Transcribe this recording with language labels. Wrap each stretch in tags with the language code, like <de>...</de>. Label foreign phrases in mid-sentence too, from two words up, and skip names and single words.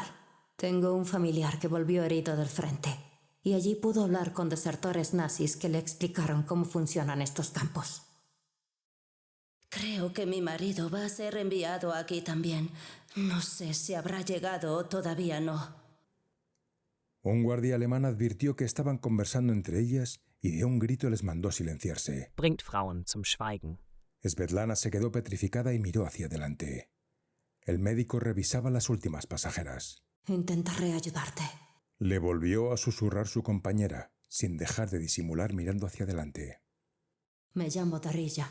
<es>Tengo un familiar que volvió herido del frente y allí pudo hablar con desertores nazis que le explicaron cómo funcionan estos campos. Creo que mi marido va a ser enviado aquí también. No sé si habrá llegado o todavía no. Un guardia alemán advirtió que estaban conversando entre ellas y de un grito les mandó silenciarse.</es> <de>Bringt Frauen zum Schweigen.</de> <es>Svetlana se quedó petrificada y miró hacia adelante. El médico revisaba las últimas pasajeras. Intentaré ayudarte. Le volvió a susurrar su compañera, sin dejar de disimular mirando hacia adelante. Me llamo Darilla.</es>